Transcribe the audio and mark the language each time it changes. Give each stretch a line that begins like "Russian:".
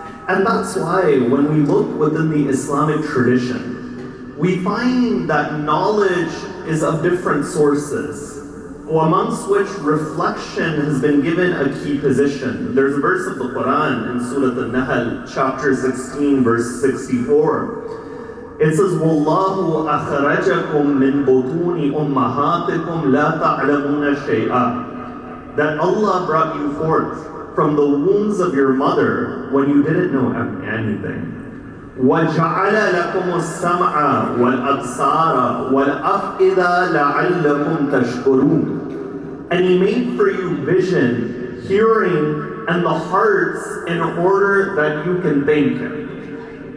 English: And that's why when we look within the Islamic tradition, we find that knowledge is of different sources, amongst which reflection has been given a key position. There's a verse of the Quran in Surah An-Nahl, chapter 16, verse 64. It says,
Arabic: وَاللَّهُ أَخْرَجَكُم مِّن بُطُونِ أُمَّهَاتِكُمْ لَا تَعْلَمُونَ شَيْئًا
English: that Allah brought you forth from the wombs of your mother when you didn't know anything.
Arabic: وَجَعَلَ لَكُمُ السَّمْعَ وَالْأَبْصَارَ وَالْأَفْئِدَةَ لَعَلَّكُمْ تَشْكُرُونَ.
English: And He made for you vision, hearing, and the hearts in order that you can thank Him.